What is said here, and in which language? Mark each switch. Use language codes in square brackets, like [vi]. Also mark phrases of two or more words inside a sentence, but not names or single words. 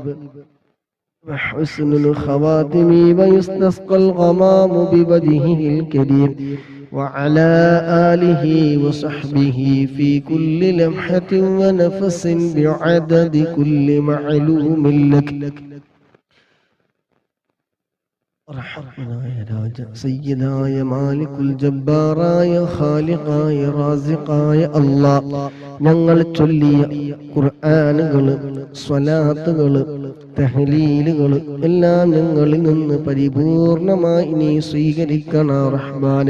[ar] وحسن الخواتم ويستسقى الغمام بوجهه الكريم وعلى آله وصحبه في كل لمحة ونفس بعدد كل معلوم لك. [ml] റഹ്മാനായ രാജ സയ്യിദായ മാലിക്കുൽ ജബ്ബാറായ ഖാലിഖായ റാസിഖായ അല്ലാഹ്, ഞങ്ങൾ ചൊല്ലിയ ഖുർആനുകള് സ്വലാത്തുകള് തഹ്ലീലുകള് എല്ലാം ഞങ്ങളിൽ നിന്ന് പരിപൂർണമായി നീ സ്വീകരിക്കണം റഹ്മാനേ.